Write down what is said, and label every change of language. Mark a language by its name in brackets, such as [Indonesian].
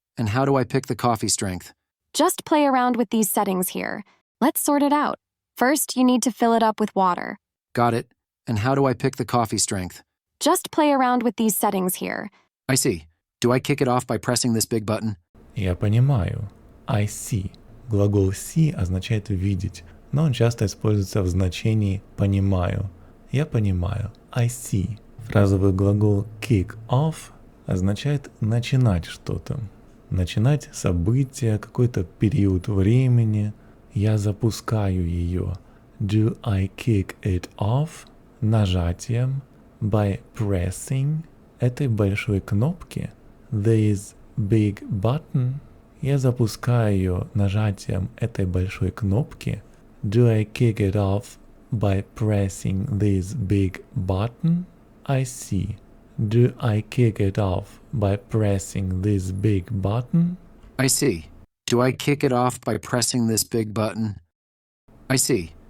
[English] And how do I pick the coffee strength? Just play around with these settings here. Let's sort it out. First, you need to fill it up with water. Got it. And how do I pick the coffee strength? Just play around with these settings here. I see. Do I kick it off by pressing this big button? [Russian] Я понимаю. [English] I see. [Russian] Глагол see означает видеть, но он часто используется в значении понимаю. Я понимаю. [English] I see. [Russian] Фразовый глагол kick off означает начинать что-то. Начинать событие, какой-то период времени. Я запускаю ее. [English] Do I kick it off? [Russian] Нажатием. [English] By pressing [Russian] этой большой кнопки. [English] This big button. [Russian] Я запускаю ее нажатием этой большой кнопки. [English] Do I kick it off by pressing this big button? I see. Do I kick it off by pressing this big button? I see. Do I kick it off by pressing this big button? I see.